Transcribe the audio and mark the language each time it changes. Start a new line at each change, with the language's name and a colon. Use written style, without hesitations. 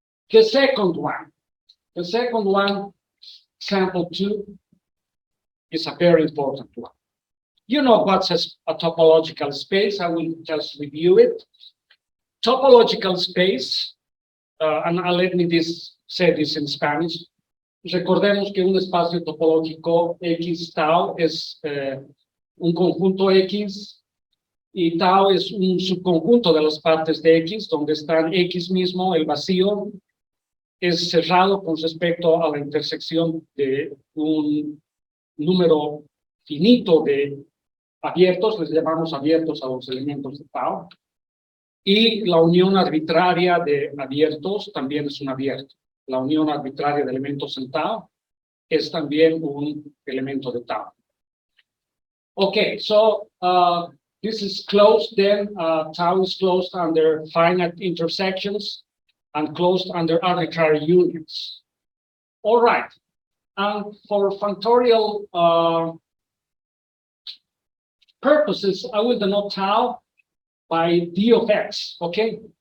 English: The second one, example 2, is a very important one. You know what's a topological space. I will just review it. Topological space, and let me say this in Spanish.
Spanish: Recordemos que un espacio topológico X tau es un conjunto X y tau es un subconjunto de las partes de X, donde están X mismo, el vacío, es cerrado con respecto a la intersección de un número finito de abiertos, les llamamos abiertos a los elementos de tau, y la unión arbitraria de abiertos también es un abierto. la unión arbitraria de elementos en tau, es también un elemento de tau.
English: Okay, so this is closed then, tau is closed under finite intersections and closed under arbitrary unions. All right, and for functorial purposes, I will denote tau by d of x, okay?